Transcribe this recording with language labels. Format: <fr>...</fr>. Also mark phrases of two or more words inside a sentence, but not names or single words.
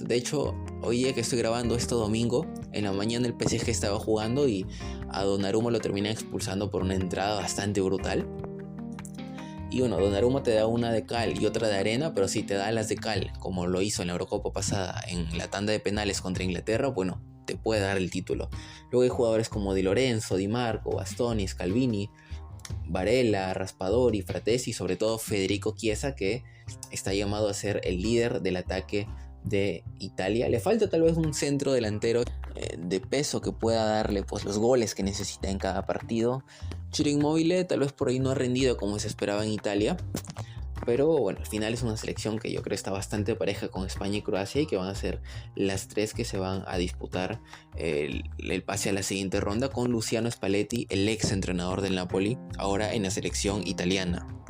<es>De hecho, hoy día que estoy grabando esto domingo, en la mañana el PSG estaba jugando y a Donnarumma lo termina expulsando por una entrada bastante brutal. Y bueno, Donnarumma te da una de cal y otra de arena, pero si te da las de cal, como lo hizo en la Eurocopa pasada en la tanda de penales contra Inglaterra, bueno, te puede dar el título. Luego hay jugadores como Di Lorenzo, Di Marco, Bastoni, Scalvini, Barella, Raspadori, Fratesi y sobre todo Federico Chiesa, que está llamado a ser el líder del ataque de Italia. Le falta tal vez un centro delantero de peso que pueda darle pues los goles que necesita en cada partido. Ciro Immobile tal vez por ahí no ha rendido como se esperaba en Italia, pero bueno, al final es una selección que yo creo está bastante pareja con España y Croacia y que van a ser las tres que se van a disputar el pase a la siguiente ronda, con Luciano Spalletti, el ex entrenador del Napoli, ahora en la selección italiana.</es>